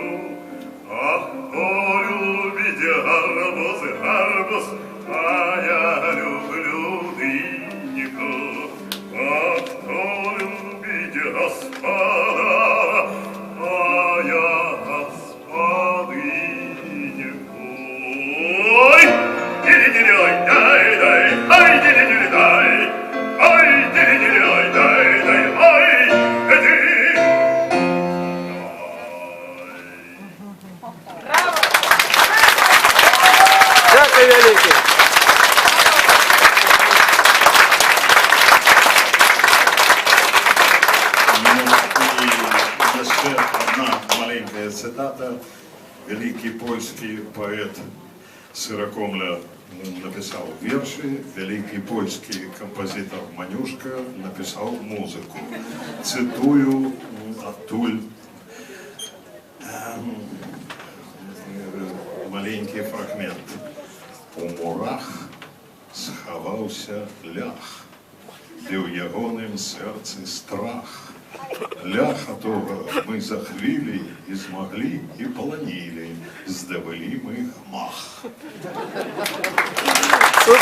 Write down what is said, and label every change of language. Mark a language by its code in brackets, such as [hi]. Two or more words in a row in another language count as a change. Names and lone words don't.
[ru] Ах, кто любит арбуз, а я люблю дыньку. Ах, кто любит господа, а я господыньку. Ой, дили-дили, ой, дай, ой, дили-дили, дай, ой, дили-дили, ой, дай, ой, иди. [uk] Дякую велике. І ще одна маленька цитата. [ru] Великий польский поэт Сырокомля написал верши, великий польский композитор Манюшка написал музыку. [uk] Цитую оттуль маленький фрагмент. [be] У мурах схаваўся лях, і ў ягоным сэрцы страх. Ляха того мы за хвілі і змаглі, і планілі, здобылі мы гмах.